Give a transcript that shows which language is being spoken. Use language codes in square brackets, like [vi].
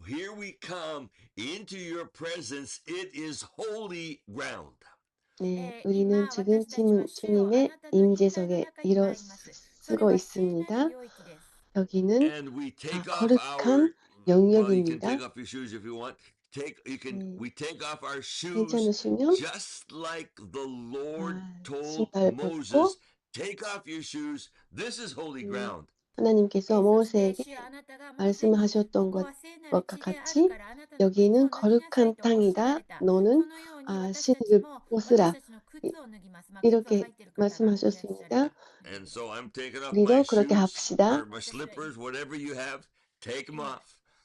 [en] here we come into your presence. It is holy ground. [ko] 네, 우리는 지금 주님의 임재 속에 일어서고 있습니다. 여기는 [en] And we take off [ko] 거룩한 [en] well, you can [ko] 영역입니다. [en] take off your shoes if you want. We take off our shoes [ko] 괜찮으시면 [en] just like the Lord told [ko] 신발 벗고 [en] Moses, take off your shoes. This is holy ground. [ko] 하나님께서 모세에게 말씀하셨던 것과 같이 여기는 거룩한 땅이다. 너는 신을 벗으라. 이렇게 말씀하셨습니다. [en] And so I'm taking off [ko] 우리도 [en] my [ko] 그렇게 합시다. [en] or my slippers, whatever you have, take them off.